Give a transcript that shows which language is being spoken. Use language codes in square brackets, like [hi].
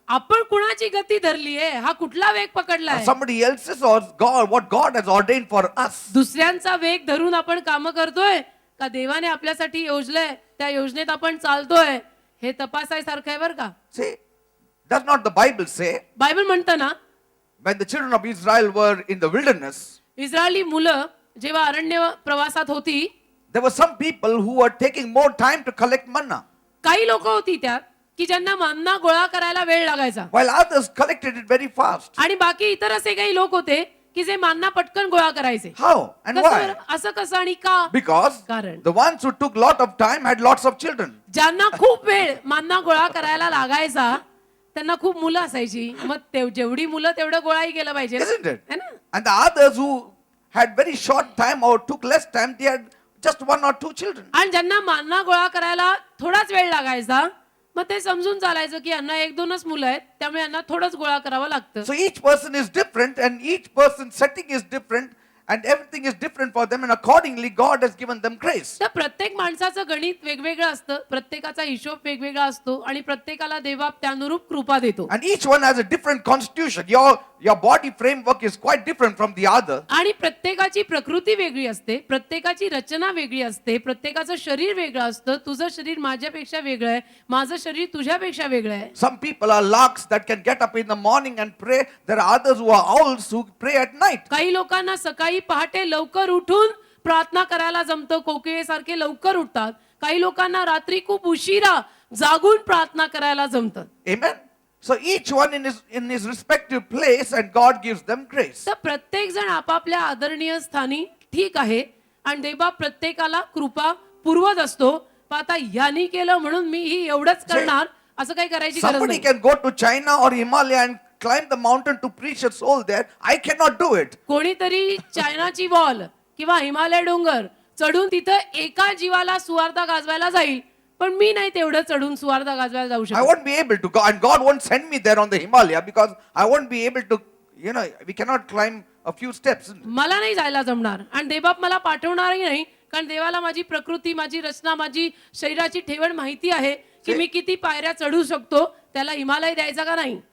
[mr] आपण कुणाची गती धरली आहे, हा कुठला वेग पकडलाय. [en] Somebody else's, or God, what God has ordained for us? [mr] दुसऱ्यांचा वेग धरून आपण काम करतोय का देवाने आपल्यासाठी योजलंय त्या योजनेत आपण चालतोय, हे तपासायसारखं आहे बरं का. [en] See, does not the Bible say, [mr] Bible म्हणतं ना, [en] when the children of Israel were in the wilderness, [mr] Israeli मुलं जेव्हा अरण्य प्रवासात होती, [en] there were some people who were taking more time to collect manna, [mr] काही लोक होती त्यात की ज्यांना मन्ना गोळा करायला वेळ लागायचा, [en] while others collected it very fast. [mr] आणि बाकी इतर असे काही लोक होते की जे मान्ना पटकन गोळा करायचे. [en] How and [mr] कसं [en] why? [mr] बरं? असं कसं आणि का. [en] Because [mr] कारण [en] the ones who took lot of time had lots of children. [mr] ज्यांना खूप वेळ मान्ना गोळा करायला लागायचा त्यांना खूप मुलं असायची. मग जेवढी मुलं तेवढं गोळाही केलं पाहिजे ना. [en] Isn't it? [hi] है ना. [en] And the others who had very short time or took less time, they had just 1 or 2 children. [mr] आणि ज्यांना मान्ना गोळा करायला थोडाच वेळ लागायचा, मग ते समजून चालायचं की यांना 1-2च मुलं आहेत, त्यामुळे यांना थोडंच गोळा करावं लागतं. [en] So each person is different, and each person's setting is different, and everything is different for them, and accordingly God has given them grace. [mr] तर प्रत्येक माणसाचं गणित वेगवेगळं असतं, प्रत्येकाचा हिशोब वेगवेगळा असतो आणि प्रत्येकाला देवा त्यानुरूप कृपा देतो. [en] And each one has a different constitution. Your body framework is quite different from the other. [mr] आणि प्रत्येकाची प्रकृती वेगळी असते, प्रत्येकाची रचना वेगळी असते, प्रत्येकाचं शरीर वेगळं असतं. तुझं शरीर माझ्यापेक्षा वेगळं आहे, माझं शरीर तुझ्यापेक्षा वेगळं आहे. [en] Some people are larks that can get up in the morning and pray. There are others who are owls who pray at night. [mr] काही लोकांना सकाळी पहाटे लवकर उठून प्रार्थना करायला जमतं, कोकिळेसारखे लवकर उठतात. काही लोकांना रात्री खूप उशिरा जागून प्रार्थना करायला जमतं. [en] Amen. So each one in his respective place, and God gives them grace. [mr] तर प्रत्येक जण आपापल्या आदरणीय स्थानी ठीक आहे आणि देवबाप प्रत्येकाला कृपा पुरवत असतो. पण आता यांनी केलं म्हणून मी ही एवढंच करणार असं काही करायची गरज [en] Somebody [mr] नाही. [en] can go to China or Himalaya and climb the mountain to preach a soul there. I cannot do it. [mr] कोणीतरी चायनाची वॉल किंवा हिमालय डोंगर चढून तिथं एका जीवाला सुवार्ता गाजवायला जाईल, पण मी नाही तेवढं चढून सुवार्ता गाजवायला जाऊ [en] I [mr] शकत. [en] won't be able to go, and God won't send me there on the Himalaya because I won't be able to, we cannot climb a few steps. [mr] मला नाही जायला जमणार आणि देवबाप मला पाठवणारही नाही, कारण देवाला माझी प्रकृती, माझी रचना, माझी शरीराची ठेवण माहिती आहे की मी किती पायऱ्या चढू शकतो. त्याला हिमालय द्यायचा का नाही?